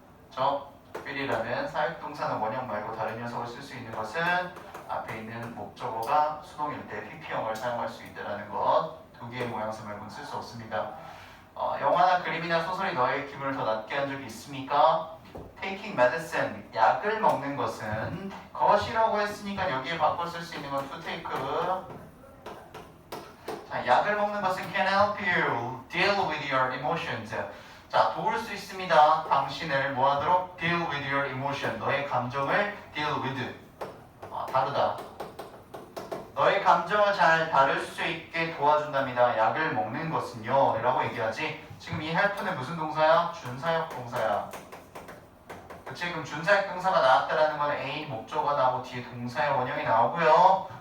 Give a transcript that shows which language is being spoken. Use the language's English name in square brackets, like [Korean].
[Korean] 저 will이라는 사역동사는 원형 말고 다른 녀석을 쓸 수 있는 것은 앞에 있는 목적어가 수동일 때 PP형을 사용할 수 있다는 것. 두 개의 모양새 말고는 쓸 수 없습니다. 영화나 그림이나 소설이 너의 기분을 더 낫게 한 적이 있습니까? [English] Taking medicine, [Korean] 약을 먹는 것은 것이라고 했으니까 여기에 바꿔 쓸 수 있는 건 [English] to take. 자, [Korean] 약을 먹는 것은 [English] can help you deal with your emotions. [Korean] 자, 도울 수 있습니다. 당신을 뭐하도록? [English] deal with your emotion. [Korean] 너의 감정을 [English] deal with. [Korean] 다루다. 너의 감정을 잘 다룰 수 있게 도와준답니다. 약을 먹는 것은요 라고 얘기하지. 지금 이 help는 무슨 동사야? 준사역 동사야. 그치? 그럼 준사역 동사가 나왔다라는 건 A 목적어가 나오고 뒤에 동사의 원형이 나오고요.